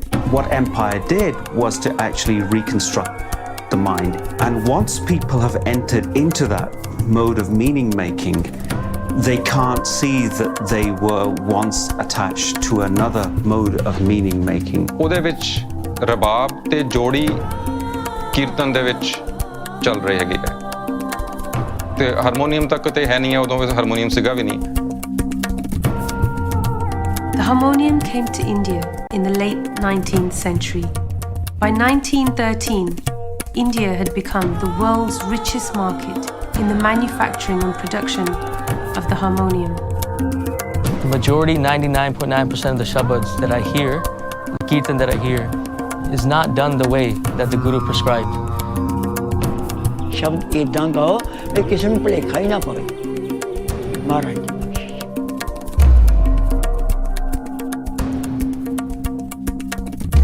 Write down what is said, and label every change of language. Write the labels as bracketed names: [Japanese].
[English] What empire did was to actually reconstruct the mind. And once people have entered into that mode of meaning making, they can't see that they were once attached to another mode of meaning making. [Punjabi] ਉਹਦੇ ਵਿੱਚ ਰਬਾਬ ਤੇ ਜੋੜੀ ਕੀਰਤਨ ਦੇ ਵਿੱਚ ਚੱਲ ਰਹੀ ਹੈਗੀ ਹੈ ਤੇ ਹਾਰਮੋਨੀਅਮ ਤੱਕ ਤੇ ਹੈ ਨਹੀਂ ਹੈ ਉਦੋਂ ਹਾਰਮੋਨੀਅਮ ਸੀਗਾ ਵੀ ਨਹੀਂ. [English] The harmonium came to India in the late 19th century. By 1913, India had become the world's richest market in the manufacturing and production of the harmonium. The majority, 99.9% of the shabads that I hear, the kirtan that I hear, is not done the way that the Guru prescribed. [Punjabi] शब्द इदां गाओ कि किसी ਨੂੰ ਭੁਲੇਖਾ ਹੀ ਨਾ ਪਵੇ ਮਹਾਰਾਜ ਦੀ ਬਖਸ਼ਿਸ਼.